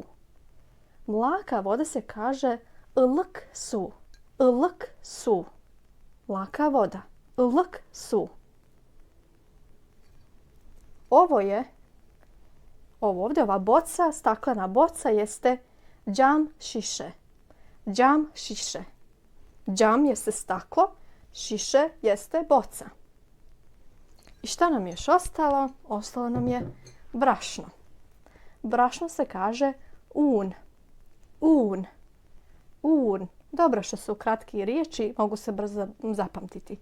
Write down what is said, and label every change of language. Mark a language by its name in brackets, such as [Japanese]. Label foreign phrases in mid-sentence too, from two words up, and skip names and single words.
[Bosnian] Mlaka voda se kaže [Turkish] ılık su. Ilık su. [Bosnian] Mlaka voda. [Turkish] Ilık su. [Bosnian] Ovo ovdje, ova boca, staklena boca jeste [Turkish] cam šiše. Cam šiše. [Bosnian] Cam jeste staklo, šiše jeste boca. I šta nam je još ostalo? Ostalo nam je brašno. Brašno se kaže un. Un. Un. Dobro što su kratki riječi, mogu se brzo zapamtiti.